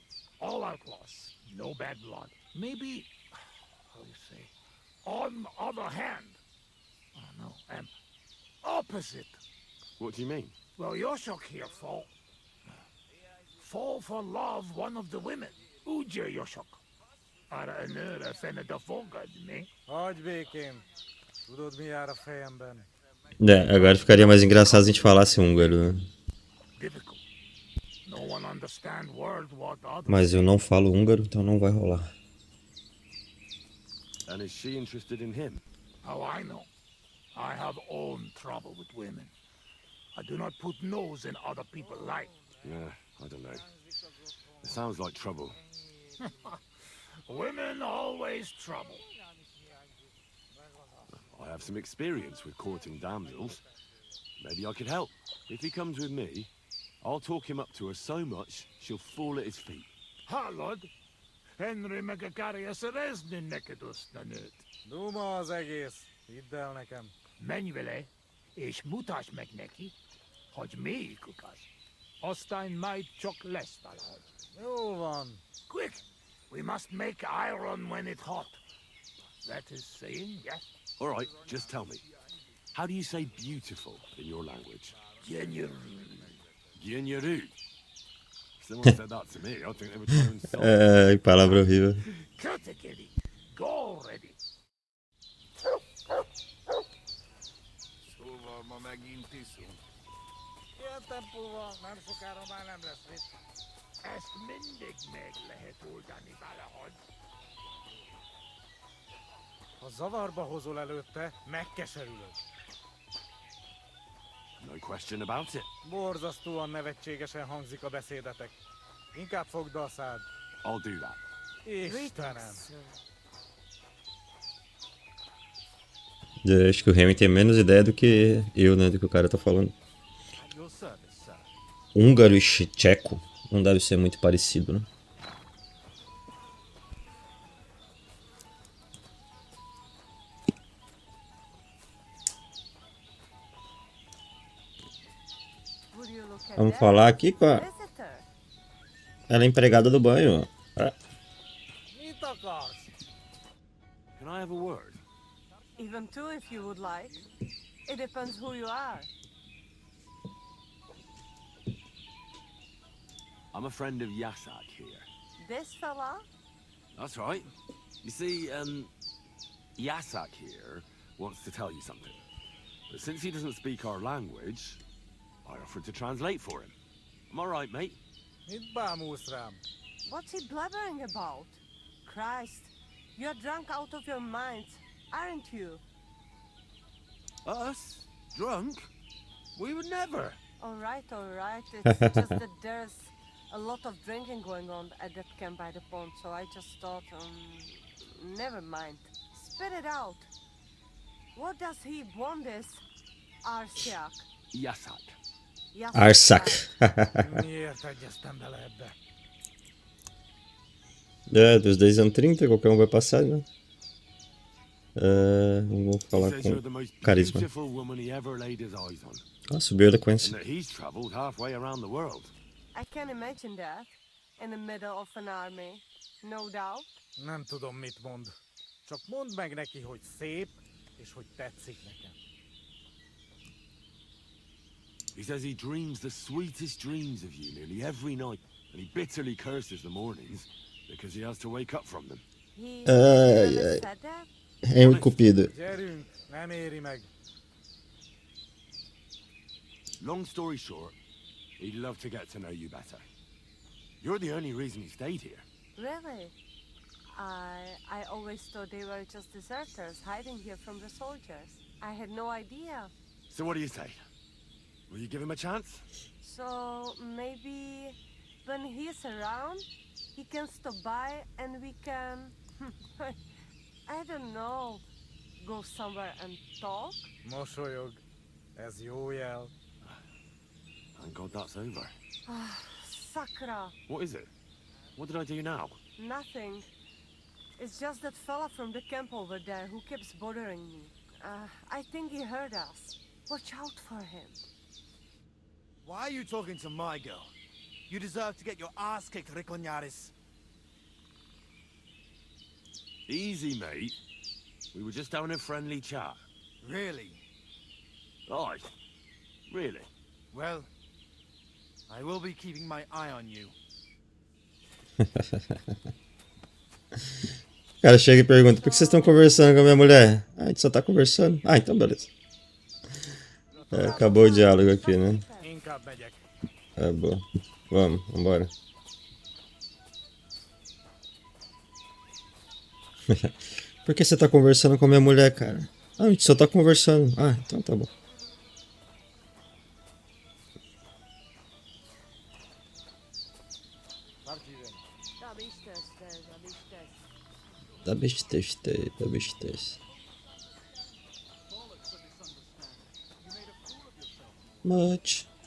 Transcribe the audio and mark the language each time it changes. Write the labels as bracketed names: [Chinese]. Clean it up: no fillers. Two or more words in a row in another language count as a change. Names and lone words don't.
[English] All outlaws, no bad blood. Maybe, how you say, on other hand. Oh no, opposite. What do you mean? Well, Yoshok here fall for love one of the women. [Hungarian] Ugye, Josok? Arra nőre fene de fogad, mi? Hagyj békén. Tudod, mi jár a fejemben? [Portuguese] É, agora ficaria mais engraçado se a gente falasse húngaro, né? [English] Difficult. No one understand word what others. [Portuguese] Mas eu não falo húngaro, então não vai rolar. [English] And is she interested in him? How I know? I have own trouble with women. I do not put nose in other people's life. Yeah, I don't know. It sounds like trouble. Women always trouble. I have some experience with courting damsels. Maybe I could help. If he comes with me, I'll talk him up to her so much she'll fall at his feet. [Hungarian] Hallod? Henry meg akarja szerezni neked azt a nőt. Duma az egész. Hidd el nekem. Menj vele, és mutasd meg neki, hogy melyikük az. Aztán majd csak lesz valahogy. Jó van. [English] Quick! We must make iron when it's hot. That is saying, yes? All right, just tell me. How do you say beautiful in your language? Genuine. Gyenyeru. Someone said that to me. I think they were trying to insult me. [Portuguese] É, palavra horrível. Katekeli, [English] go already. [Hungarian] Szóval ma megint iszunk. Ilyen tempóval nem sokára már nem lesz mit. Ezt mindig meg lehet oldani valahogy. Ha zavarba hozol előtte, megkeserülöd. [English] No question about it. [Hungarian] Borzasztóan nevetségesen hangzik a beszédetek. Inkább fogd be a szád. [English] I'll do that. [Hungarian] Istenem! [Portuguese] Acho que o Remy tem menos ideia do que eu, né? Do que o cara tá falando. [English] At your service, sir. [Portuguese] Húngaro e tcheco não deve ser muito parecido, né? Vamos falar aqui com a... Ela é empregada do banho. Ah, [Hungarian] Mit akarsz? [English] Can I have a word? Even two if you would like. It depends who you are. I'm a friend of Yasak here. This fella? That's right. You see, Yasak here wants to tell you something. But since he doesn't speak our language, I offered to translate for him. Am I right, mate? [Hungarian] Mit bámulsz rám? [English] What's he blabbering about? Christ, you're drunk out of your mind, aren't you? Us? Drunk? We would never. All right. It's just that there's a lot of drinking going on at that camp by the pond, so I just thought, never mind. Spit it out. What does he want this Arsiak? Yasak. Arsak. [Hungarian] Miért egyeztem bele ebbe? [Portuguese] É, dos 10 anos 30, qualquer um vai passar, né? Vamos [English] He [Portuguese] falar [English] says you're the [Portuguese] com [English] most [Portuguese] carisma. [English] beautiful woman he ever laid his eyes on. [Portuguese] Ah, subiu a eloquência. [English] And that he's traveled halfway around the world. I can imagine that. In the middle of an army. No doubt. [Hungarian] Nem tudom, mit mond. Csak mondd meg neki, hogy szép, és hogy tetszik nekem. [English] He says he dreams the sweetest dreams of you nearly every night, and he bitterly curses the mornings because he has to wake up from them. He Ai, really ai. said that? Remy Cupido. [Hungarian] Gyerünk, nem éri meg. [English] Long story short, he'd love to get to know you better. You're the only reason he stayed here. Really? I always thought they were just deserters hiding here from the soldiers. I had no idea. So what do you say? Will you give him a chance? So maybe when he's around, he can stop by and we can, I don't know, go somewhere and talk? [Hungarian] Mosolyog. Ez jó jel. [English] Thank God that's over. Sakra, What is it? What did I do now? nothing. It's just that fella from the camp over there who keeps bothering me. I think he heard us. Watch out for him. Why are you talking to my girl? You deserve to get your ass kicked, Rikonyaris. Easy, mate. We were just having a friendly chat. Really? Aye. Really? Well, I will be keeping my eye on you. [Portuguese] O cara chega e pergunta: por que vocês estão conversando com a minha mulher? Ah, a gente só tá conversando. Ah, então beleza. É, acabou o diálogo aqui, né? [Hungarian] Inkább megyek. [Portuguese] É boa. Vambora. Por que você tá conversando com a minha mulher, cara? Ah, a gente só tá conversando. Ah, então tá bom. Da bestez. [English] Much.